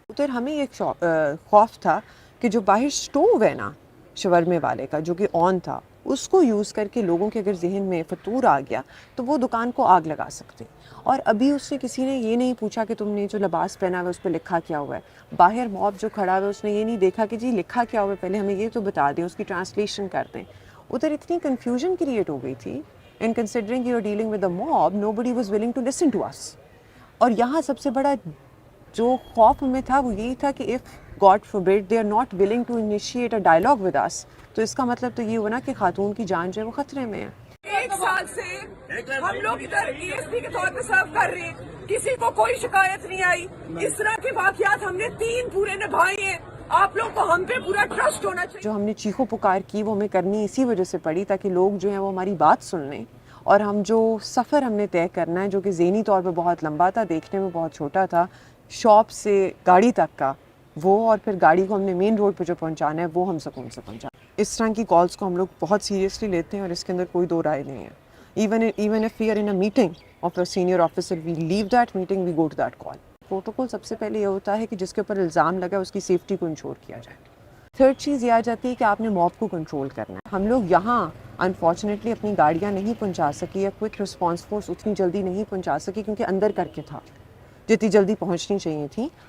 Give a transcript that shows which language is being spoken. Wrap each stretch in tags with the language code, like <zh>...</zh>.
<ur>ادھر ہمیں ایک خوف تھا کہ جو باہر سٹوو ہے نا شورمے والے کا جو کہ آن تھا, اس کو یوز کر کے لوگوں کے اگر ذہن میں فطور آ گیا تو وہ دکان کو آگ لگا سکتے. اور ابھی اس سے کسی نے یہ نہیں پوچھا کہ تم نے جو لباس پہنا ہوا ہے اس پہ لکھا کیا ہوا ہے. باہر موب جو کھڑا ہوا ہے اس نے یہ نہیں دیکھا کہ جی لکھا کیا ہوا ہے, پہلے ہمیں یہ تو بتا دیں, اس کی ٹرانسلیشن کر دیں. ادھر اتنی کنفیوژن کریٹ ہو گئی تھی.</ur> <en>And considering you are dealing with a mob, nobody was willing to listen to us.</en> <ur>اور یہاں سب سے بڑا جو خوف ہمیں تھا وہ یہی تھا کہ</ur> <en>if God forbid they are not willing to initiate a dialogue with us,</en> <ur>تو اس کا مطلب تو یہ ہوا نا کہ خاتون کی جان جو ہے وہ خطرے میں ہے. 1 سال سے ہم لوگ ادھر ای ایس پی کے طور پہ سرو کر رہے ہیں, کسی کو کوئی شکایت نہیں آئی. اس طرح کے واقعات ہم نے 3 پورے نبھائے ہیں. آپ لوگ کو ہم پہ پورا ٹرسٹ ہونا چاہیے. جو ہم نے چیخو پکار کی وہ ہمیں کرنی اسی وجہ سے پڑی تاکہ لوگ جو ہیں وہ ہماری بات سن لیں, اور ہم جو سفر ہم نے طے کرنا ہے جو کہ ذہنی طور پہ بہت لمبا تھا, دیکھنے میں بہت چھوٹا تھا, شاپ سے گاڑی تک کا وہ, اور پھر گاڑی کو ہم نے مین روڈ پہ جو پہنچانا ہے وہ ہم سکون سے پہنچا. اس طرح کی کالز کو ہم لوگ بہت سیریسلی لیتے ہیں اور اس کے اندر کوئی دو رائے نہیں ہے.</ur> <en>Even if we are in a meeting of a senior officer, we leave that meeting, we go to that call.</en> <ur>Protocol سب سے پہلے یہ ہوتا ہے کہ جس کے اوپر الزام لگا اس کی سیفٹی کو انشور کیا جائے. تھرڈ چیز یہ آ جاتی ہے کہ آپ نے موب کو کنٹرول کرنا ہے. ہم لوگ یہاں انفارچونیٹلی اپنی گاڑیاں نہیں پہنچا سکی, یا کوئک رسپانس فورس اتنی جلدی نہیں پہنچا سکی کیونکہ اندر کر کے تھا جتنی جلدی پہنچنی چاہیے تھی.</ur>